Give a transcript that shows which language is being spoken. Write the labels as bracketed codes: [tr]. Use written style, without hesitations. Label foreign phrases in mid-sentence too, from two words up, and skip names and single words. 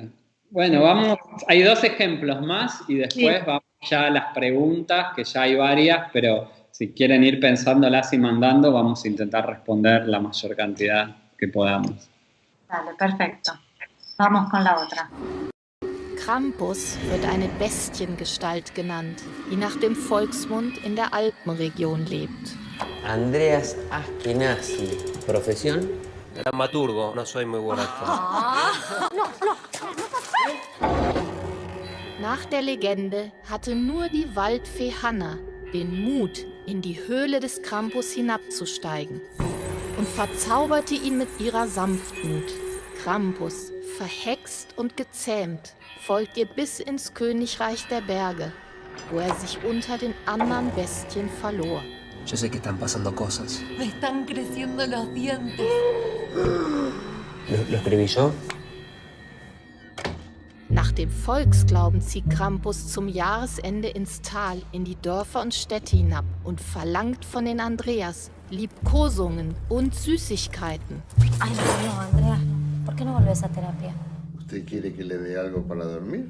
[es] Bueno, vamos, hay 2 ejemplos más y después vamos ya a las preguntas, que ya hay varias, pero si quieren ir pensándolas y mandando, vamos a intentar responder la mayor cantidad que podamos. Dale, perfecto. Vamos con la otra. [de] Krampus wird eine Bestiengestalt genannt, die nach dem Volksmund in der Alpenregion lebt. [es] Andreas Ashkenazi, profesión. Dramaturgo, no soy muy buen actor. [de] Nach der Legende hatte nur die Waldfee Hanna den Mut, in die Höhle des Krampus hinabzusteigen und verzauberte ihn mit ihrer Sanftmut. Krampus, verhext und gezähmt, folgt ihr bis ins Königreich der Berge, wo er sich unter den anderen Bestien verlor. [es] Yo sé que están pasando cosas. Me están creciendo los dientes. ¿Lo escribí yo? [de] Nach dem Volksglauben zieht Krampus zum Jahresende ins Tal, in die Dörfer und Städte hinab und verlangt von den Andreas Liebkosungen und Süßigkeiten. [es] Ay, no, Andrea, ¿por qué no volvés a terapia? ¿Usted quiere que le dé algo para dormir?